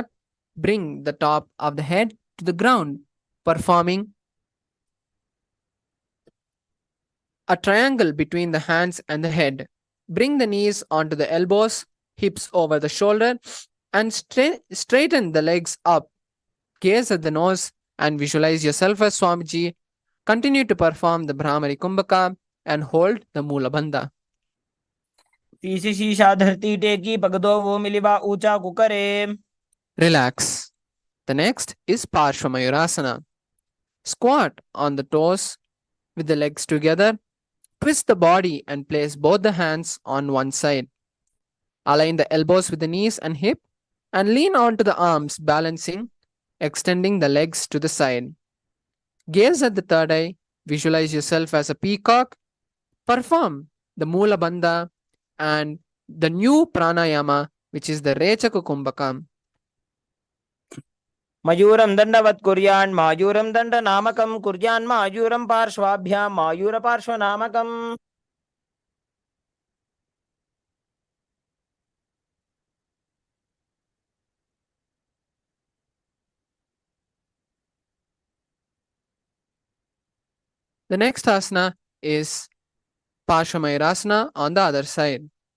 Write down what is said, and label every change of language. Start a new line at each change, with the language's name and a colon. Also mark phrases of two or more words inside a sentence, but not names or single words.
English: Bring the top of the head to the ground, performing a triangle between the hands and the head. Bring the knees onto the elbows, hips over the shoulder, and straighten the legs up. Gaze at the nose and visualize yourself as Swamiji. Continue to perform the Brahmari Kumbhaka and hold the Mula Bandha. तीसी शीशा धरती टेकी पगदो वो मिलिवा ऊंचा कुकरे. Relax. The next is Parshvamayurasana. Squat on the toes with the legs together. Twist the body and place both the hands on one side. Align the elbows with the knees and hip and lean onto the arms, balancing, extending the legs to the side. Gaze at the third eye. Visualize yourself as a peacock. Perform the Mula Bandha and the new pranayama, which is the Rechaka Kumbhaka.
Sanskrit: मयूरं दंडवत् कुर्यान् मायूरं दंड नामकं कुर्यान् मायूरं पार्श्वाभ्यां मायूर पार्श्वनामकम्.
English: The next asana is Parshvamayurasana on the other side.